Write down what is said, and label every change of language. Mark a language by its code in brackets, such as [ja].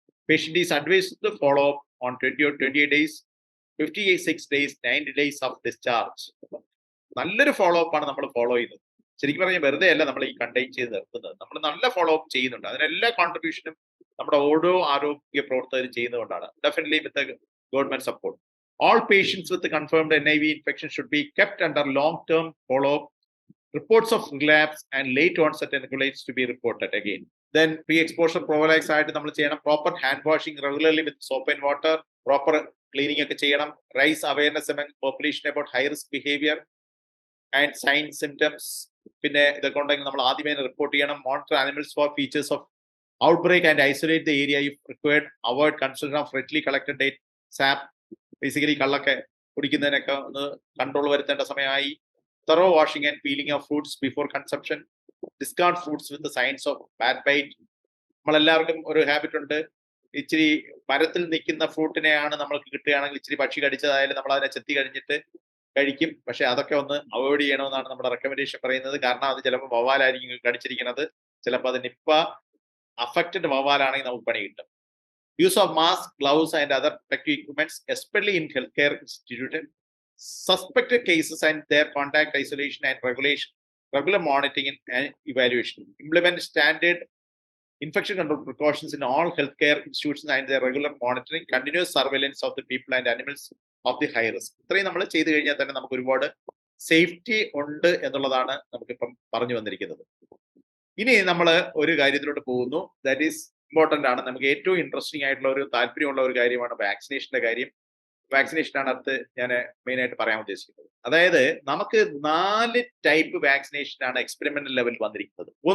[en] Patient is advised to follow up on 20 or 28 days, 56 days, 90 days of discharge. [ml] നല്ലൊരു follow up ആണ് നമ്മൾ follow ചെയ്യുന്നത്. ശരിക്കും പറഞ്ഞാൽ വെറുതെ അല്ല നമ്മൾ ഈ കണ്ടെയ്ൻ ചെയ്ത് നിർത്തുന്നത്. നമ്മൾ നല്ല ഫോളോ അപ്പ് ചെയ്യുന്നുണ്ട്. അതിനെല്ലാ കോൺട്രിബ്യൂഷനും നമ്മുടെ ഓരോ ആരോഗ്യ പ്രവർത്തകരും ചെയ്യുന്നതുകൊണ്ടാണ്. [en] Definitely with government support. All patients with confirmed NIV infection should be kept under long-term follow-up. Reports of relapse and late onset ankylosing to be reported again. [ml] Then pre-exposure prophylaxis ആയിട്ട് നമ്മൾ ചെയ്യണം. [en] Proper hand washing regularly with soap and water. [ml] Proper cleaning ഒക്കെ ചെയ്യണം. [en] Raise awareness among population about high risk behavior and signs symptoms. [ml] പിന്നെ ഇതൊക്കെ ഉണ്ടെങ്കിൽ നമ്മൾ ആദ്യമേ റിപ്പോർട്ട് ചെയ്യണം. [en] Monitor animals for features of outbreak and isolate the area if required. Avoid consumption of readily collected date sap. [ml] Basically കള്ളൊക്കെ കുടിക്കുന്നതിനൊക്കെ ഒന്ന് control വരുത്തേണ്ട സമയമായി. [en] Thorough washing and peeling of fruits before consumption. Discard fruits with the signs of bad bite. [ml] നമ്മളെല്ലാവർക്കും ഒരു habit ഉണ്ട്. ഇച്ചിരി മരത്തിൽ നിൽക്കുന്ന ഫ്രൂട്ടിനെയാണ് നമ്മൾക്ക് കിട്ടുകയാണെങ്കിൽ ഇച്ചിരി പക്ഷി കടിച്ചതായാലും നമ്മൾ അതിനെ ചെത്തി കഴിഞ്ഞിട്ട് കഴിക്കും. പക്ഷെ അതൊക്കെ ഒന്ന് അവോയ്ഡ് ചെയ്യണമെന്നാണ് നമ്മുടെ റെക്കമെൻഡേഷൻ പറയുന്നത്. കാരണം അത് ചിലപ്പോൾ വവ്വാലായിരിക്കും കടിച്ചിരിക്കുന്നത്. ചിലപ്പോൾ അത് നിപ്പ അഫക്റ്റഡ് വവ്വാലാണെങ്കിൽ നമുക്ക് പണി കിട്ടും. [en] Use of mask, gloves and other protective equipments, especially in healthcare institutions. Suspected cases and their contact isolation and regular monitoring and evaluation. Implement standard infection control precautions in all healthcare institutions and their regular monitoring, continuous surveillance of the people and animals of the high risk. [ml] ഇത്രയും നമ്മൾ ചെയ്തു കഴിഞ്ഞാൽ തന്നെ നമുക്ക് ഒരുപാട് safety ഉണ്ട് എന്നുള്ളതാണ് നമുക്കിപ്പം പറഞ്ഞു വന്നിരിക്കുന്നത്. ഇനി നമ്മൾ ഒരു കാര്യത്തിലോട്ട് പോകുന്നു. [en] that is important [ml] ആണ്. നമുക്ക് ഏറ്റവും ഇൻട്രസ്റ്റിംഗ് ആയിട്ടുള്ള ഒരു താല്പര്യമുള്ള ഒരു കാര്യമാണ് വാക്സിനേഷന്റെ കാര്യം. വാക്സിനേഷനാണ് അടുത്ത് ഞാൻ മെയിൻ ആയിട്ട് പറയാൻ ഉദ്ദേശിക്കുന്നത്. അതായത് നമുക്ക് 4 ടൈപ്പ് വാക്സിനേഷനാണ് എക്സ്പെരിമെന്റൽ ലെവലിൽ വന്നിരിക്കുന്നത്.